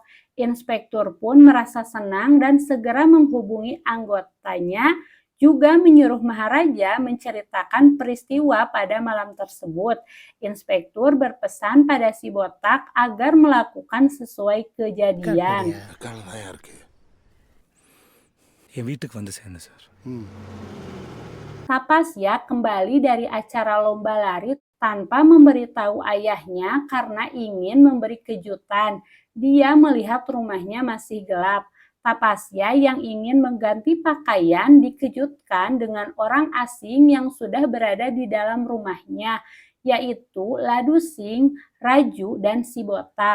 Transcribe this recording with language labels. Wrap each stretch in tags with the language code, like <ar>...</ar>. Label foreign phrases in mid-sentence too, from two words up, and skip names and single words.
<id>Inspektur pun merasa senang dan segera menghubungi anggotanya, juga menyuruh Maharaja menceritakan peristiwa pada malam tersebut. Inspektur berpesan pada si botak agar melakukan sesuai kejadian.</id> <ta>என் வீட்டுக்கு வந்து சேர்ந்தேன் சார்.</ta> <id>Tapasya kembali dari acara lomba lari tanpa memberitahu ayahnya karena ingin memberi kejutan. Dia melihat rumahnya masih gelap. Tapasya yang ingin mengganti pakaian dikejutkan dengan orang asing yang sudah berada di dalam rumahnya, yaitu Ladusing, Raju, dan si botak.</id>